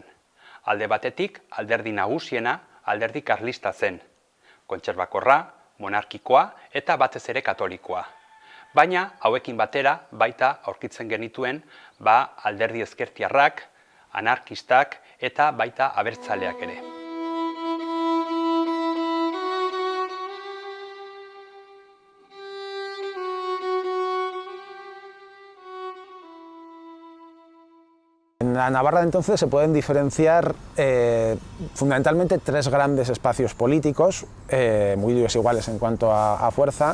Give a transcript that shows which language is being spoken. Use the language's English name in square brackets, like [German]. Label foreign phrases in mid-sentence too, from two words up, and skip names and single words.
[Basque] Alde batetik, alderdi nagusiena, alderdi karlista zen. Kontserbakorra, monarkikoa eta batez ere katolikoa. Baina, hauekin batera, baita aurkitzen genituen, alderdi ezkertiarrak, anarkistak eta baita abertzaleak ere. [Spanish] En la Navarra de entonces se pueden diferenciar fundamentalmente tres grandes espacios políticos, muy desiguales en cuanto a fuerza.